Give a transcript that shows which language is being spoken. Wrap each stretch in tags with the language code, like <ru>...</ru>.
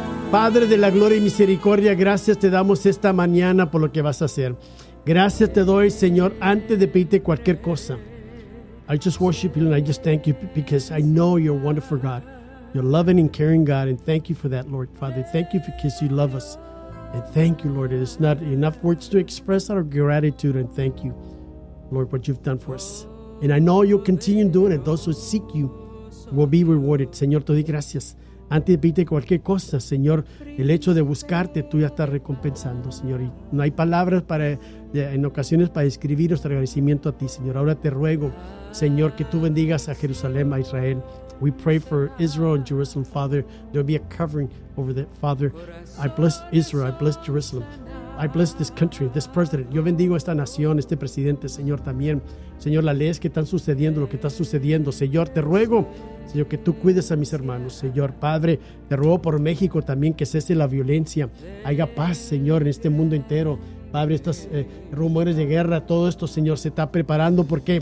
<es>Padre de la gloria y misericordia, gracias te damos esta mañana por lo que vas a hacer. Gracias te doy, Señor, antes de pedirte cualquier cosa.</es> <en>I just worship you and I just thank you because I know you're a wonderful God. You're a loving and caring God, and thank you for that, Lord. Father, thank you because you love us. And thank you, Lord. It is not enough words to express our gratitude, and thank you, Lord, what you've done for us. And I know you'll continue doing it. Those who seek you will be rewarded.</en> <es>Señor, te doy gracias. Antes de pedirte cualquier cosa, Señor, el hecho de buscarte, tú ya estás recompensando, Señor. Y no hay palabras para, en ocasiones para describir nuestro agradecimiento a ti, Señor. Ahora te ruego, Señor, que tú bendigas a Jerusalén, a Israel.</es> <en>We pray for Israel and Jerusalem, Father. There'll be a covering over that, Father. I bless Israel, I bless Jerusalem. I bless this country, this president.</en> <es>Yo bendigo esta nación, este presidente, Señor, también. Señor, las leyes que están sucediendo, lo que está sucediendo. Señor, te ruego, Señor, que tú cuides a mis hermanos. Señor, Padre, te ruego por México también que cese la violencia. Haya paz, Señor, en este mundo entero. Padre, estos rumores de guerra, todo esto, Señor, se está preparando. ¿Por qué?</es>